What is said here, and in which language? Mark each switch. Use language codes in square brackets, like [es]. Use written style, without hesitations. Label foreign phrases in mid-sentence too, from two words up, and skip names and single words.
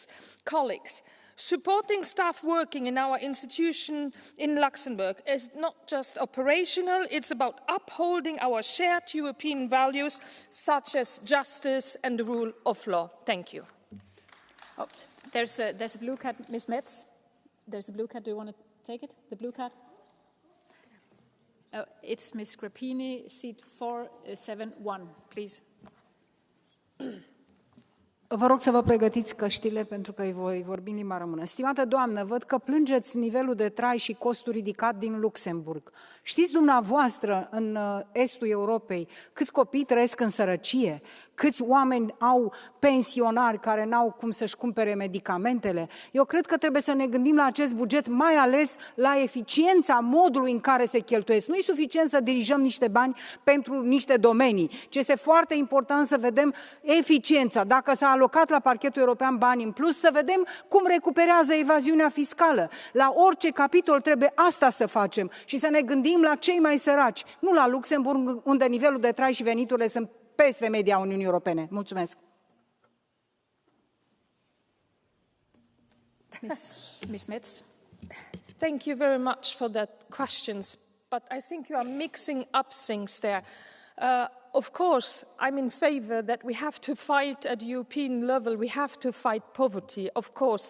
[en] Colleagues, supporting staff working in our institution in Luxembourg is not just operational, it's about upholding our shared European values such as justice and the rule of law. Thank you. Oh, there's a blue card, Ms. Metz. There's a blue card. Do you want to take it? The blue card? It's Ms. Grappini, seat 471, please. [ro] Vă rog să vă pregătiți căștile pentru că îi voi vorbi în limba română. Stimată doamnă, văd că plângeți nivelul de trai și costul ridicat din Luxemburg. Știți dumneavoastră în estul Europei câți copii trăiesc în sărăcie? Câți oameni au pensionari care n-au cum să-și cumpere medicamentele? Eu cred că trebuie să ne gândim la acest buget, mai ales la eficiența modului în care se cheltuiesc. Nu e suficient să dirijăm niște bani pentru niște domenii, ci este foarte important să vedem eficiența. Dacă s-a alocat la parchetul european bani în plus, să vedem cum recuperează evaziunea fiscală. La orice capitol trebuie asta să facem și să ne gândim la cei mai săraci, nu la Luxemburg, unde nivelul de trai și veniturile sunt peste media Uniunii Europene. Mulțumesc. [en] Ms. Metz. Thank you very much for that questions, but I think you are mixing up things there. Of course, I'm in favour that we have to fight at European level, we have to fight poverty, of course.